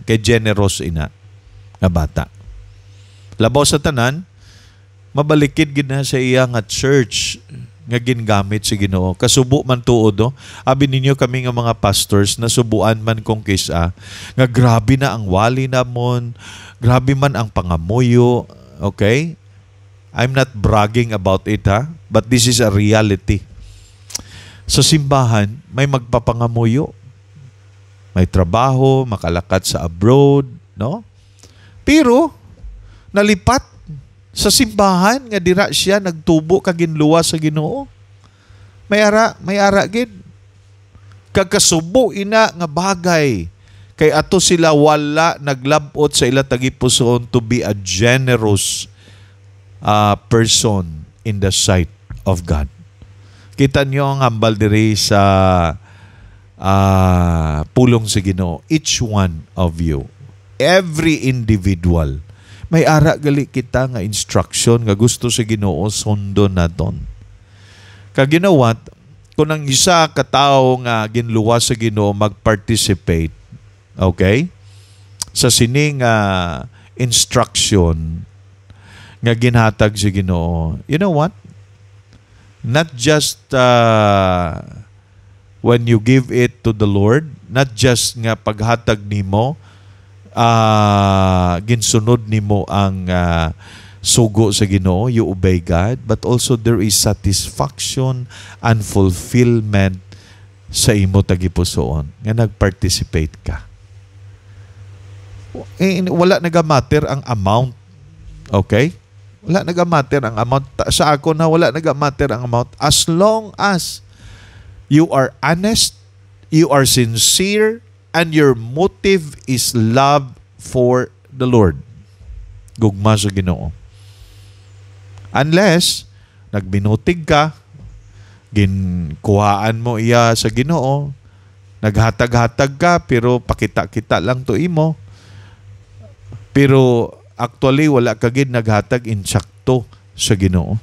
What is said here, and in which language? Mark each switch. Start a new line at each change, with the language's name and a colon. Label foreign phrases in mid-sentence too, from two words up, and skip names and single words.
Hiligaynon: Kay generous ina nga bata. Labaw sa tanan, mabalikid gid na sa iya nga church nga gingamit sa Ginoo. Kasubo man tuod, no? Abi ninyo kami nga mga pastors, nasubuan man kong kisa, nga grabe na ang wali namon, grabe man ang pangamuyo, okay?
English: I'm not bragging about it, ha? But this is a reality.
Hiligaynon: Sa simbahan, may magpapangamuyo, may trabaho, makalakat sa abroad, no? Pero, nalipat sa simbahan nga dira siya nagtubo kaginluwa sa Ginoo. May ara gid. Kagkasubo ina nga bagay kay ato sila wala naglabot sa ila tagipusoon
English: to be a generous person in the sight of God.
Hiligaynon: Kita niyo ang hambal diri sa pulong sa Ginoo.
English: Each one of you, every individual,
Hiligaynon: may ara gali kita nga instruction nga gusto sa Ginoo sundo naton. Kag ginawat kung ang isa ka tawo nga ginluwa sa Ginoo mag-participate, okay? Sa sining instruction nga ginhatag sa Ginoo.
English: You know what? Not just when you give it to the Lord, not just
Hiligaynon: nga paghatag nimo, ginsunod nimo ang sugo sa Ginoo,
English: you obey God, but also there is satisfaction and fulfillment
Hiligaynon: sa imo tagipusoon nga nag-participate ka. Wala nagamatter ang amount. Okay? Wala nagamatter ang amount. Sa ako na wala nagamatter ang amount.
English: As long as you are honest, you are sincere, and your motive is love for the Lord.
Hiligaynon: Gugma sa Ginoo. Unless, nagbinutig ka, ginkuhaan mo iya sa Ginoo, naghatag-hatag ka, pero pakita-kita lang to imo. Pero actually, wala ka gid naghatag insakto sa Ginoo.